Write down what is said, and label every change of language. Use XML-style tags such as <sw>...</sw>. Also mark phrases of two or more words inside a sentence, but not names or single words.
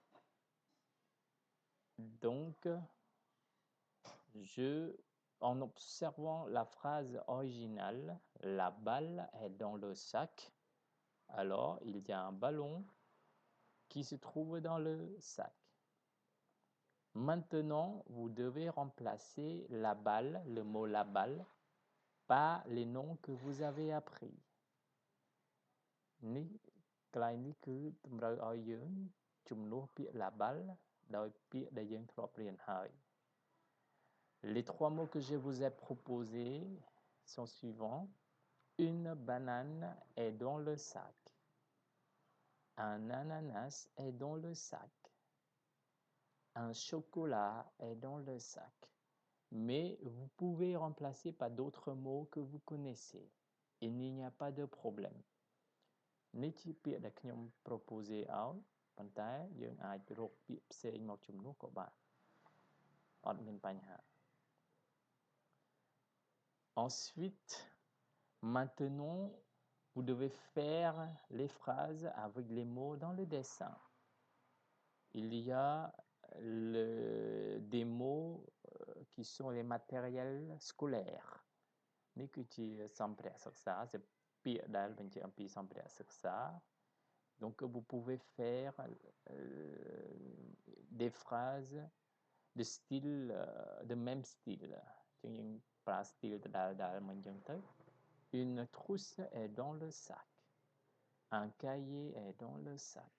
<fr>Donc, en observant la phrase originale, la balle est dans le sac. Alors, il y a un ballon qui se trouve dans le sac. Maintenant, vous devez remplacer la balle, le mot la balle, par les noms que vous avez appris.</fr> <km>នេះកន្លែងនេះគឺតម្រូវឲ្យយើងជំនួសពាក្យ</km> <fr>la balle</fr> <km>ដោយពាក្យដែលយើងធ្លាប់រៀនហើយ</km> <fr>Les trois mots que je vous ai proposés sont suivants. Une banane est dans le sac. Un ananas est dans le sac. Un chocolat est dans le sac. Mais vous pouvez remplacer par d'autres mots que vous connaissez. Il n'y a pas de problème.</fr> <km>នេះជាពាក្យដែលខ្ញុំ proposé ឲ្យប៉ុន្តែយើងអាចរកពាក្យផ្សេងមកជំនួសក៏បានអត់មានបញ្ហា</km> <fr>Ensuite, maintenant, vous devez faire les phrases avec les mots dans le dessin. Il y a des mots qui sont les matériels scolaires.</fr> <km>នេះគឺជាសម្ភារៈសិក្សា c'est ពាក្យដែលបញ្ជាក់អំពីសម្ភារៈសិក្សា</km> <fr>Donc, vous pouvez faire des phrases de style, de même style. Une trousse est dans le sac. Un cahier est dans le sac.</fr>